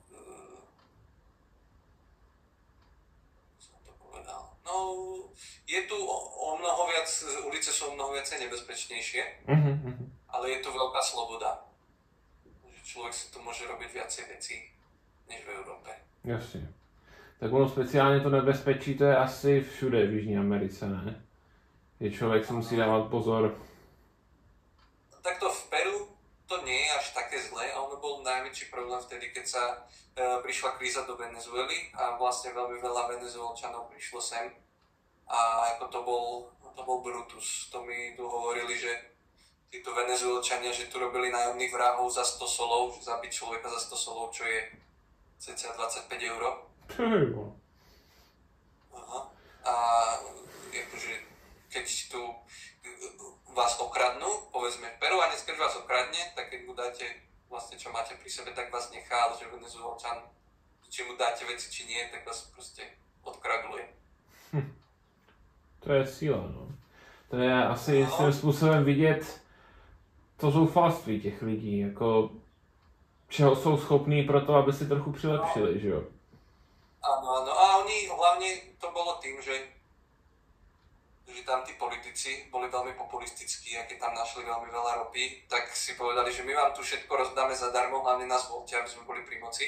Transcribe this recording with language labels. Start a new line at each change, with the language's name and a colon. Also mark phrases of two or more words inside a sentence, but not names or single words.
Slovak: No, je tu o mnoho viac, ulice sú o mnoho viacej nebezpečnejšie, ale je tu veľká sloboda. Človek si tu môže robiť viacej vecí, než v Európe. Jasne.
Czech: Tak ono speciálně to nebezpečí, to je asi všude v Jižní Americe, ne? Že člověk si musí dávat pozor.
Slovak: Takto v Peru to nie je až také zlé a ono bol najväčší problém vtedy, keď sa prišla kríza do Venezuely a vlastne veľmi veľa Venezuelčanov prišlo sem a ako to bol Brutus. To mi tu hovorili, že títo Venezuelčania, že tu robili nájomných vrahov za 100 solov, že zabiť človeka za 100 solov, čo je cca 25 €. Aha. A akože keď tu vás okradnú, povedzme Peruánec, keď vás okradne, tak keď mu dáte vlastne čo máte pri sebe, tak vás nechá, ale že Venezuelčan, či mu dáte veci, či nie, tak vás proste odkraguluje.
Czech: To je síla, no. To je asi jistým způsobem vidět to zoufalství těch lidí, jako čeho jsou schopní pro to, aby si trochu přilepšili, že jo?
Slovak: Áno, a oni hlavne to bolo tým, že tam tí politici boli veľmi populistickí a keď tam našli veľmi veľa ropy, tak si povedali, že my vám tu všetko rozdáme zadarmo, hlavne nás voľte, aby sme boli pri moci.